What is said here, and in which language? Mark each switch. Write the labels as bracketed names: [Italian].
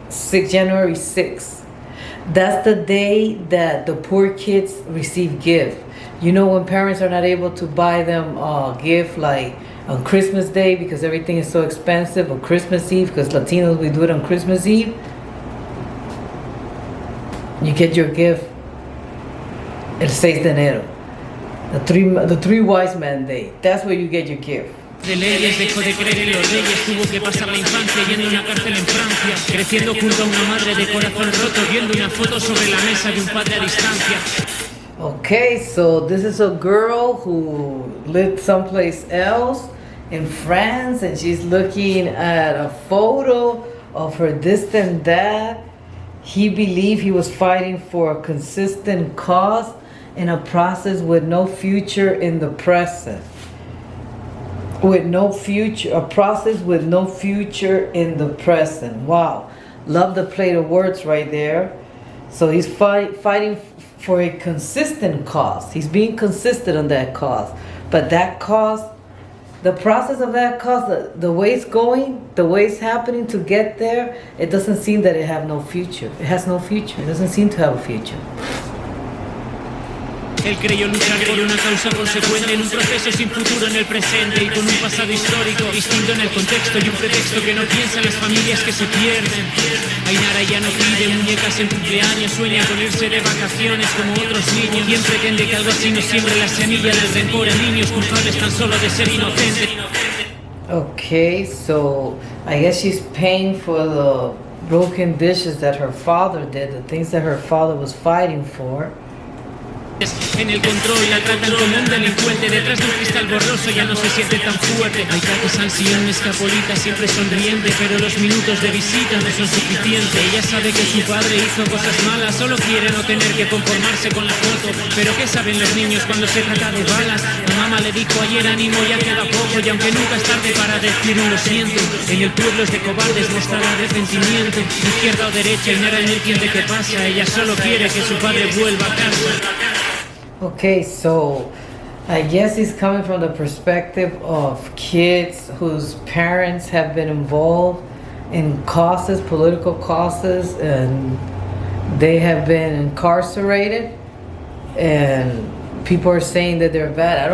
[English] January 6th. That's the day that the poor kids receive gift. You know, when parents are not able to buy them a gift like on Christmas Day because everything is so expensive, or Christmas Eve because Latinos, we do it on Christmas Eve. You get your gift [Spanish] el 6 de enero. [English] The three wise men day. That's where you get your gift. [Spanish] De leyes, dejó de creer en los reyes, tuvo que pasar la infancia yendo a una cárcel en Francia, creciendo junto a una madre de corazón roto, viendo una foto sobre la mesa de un padre a distancia. [English] Okay, so this is a girl who lived someplace else in France, and she's looking at a photo of her distant dad. He believed he was fighting for a consistent cause in a process with no future in the present. With no future, a process with no future in the present. Wow, love the play of words right there. So he's fighting for a consistent cause. He's being consistent on that cause. But that cause, the process of that cause, the way it's going, the way it's happening to get there, it doesn't seem that it have no future. It has no future. It doesn't seem to have a future. [Spanish] Él creyó luchar por una causa consecuente en un proceso sin futuro en el presente y con un pasado histórico distinto en el contexto y un pretexto que no piensa en las familias que se pierden. Ainara ya no pide muñecas en cumpleaños, sueña con irse de vacaciones como otros niños. ¿Quién pretende que algo así no siembre la semilla del rencor en niños culpables tan solo de ser inocentes? [English] Okay, so I guess she's paying for the broken dishes that her father did, the things that her father was fighting for. [Spanish] En el control la tratan como un delincuente. Detrás de un cristal borroso ya no se siente tan fuerte. Hay taques al sillón, escapolita, siempre sonriente, pero los minutos de visita no son suficientes. Ella sabe que su padre hizo cosas malas, solo quiere no tener que conformarse con la foto. Pero ¿qué saben los niños cuando se trata de balas? La mamá le dijo ayer ánimo, ya queda poco. Y aunque nunca es tarde para decir un lo siento, en el pueblo es de cobardes mostrar arrepentimiento. Izquierda o derecha y nada en el quien de qué pasa. Ella solo quiere que su padre vuelva a casa. [English] Okay, so I guess he's coming from the perspective of kids whose parents have been involved in causes, political causes, and they have been incarcerated, and people are saying that they're bad.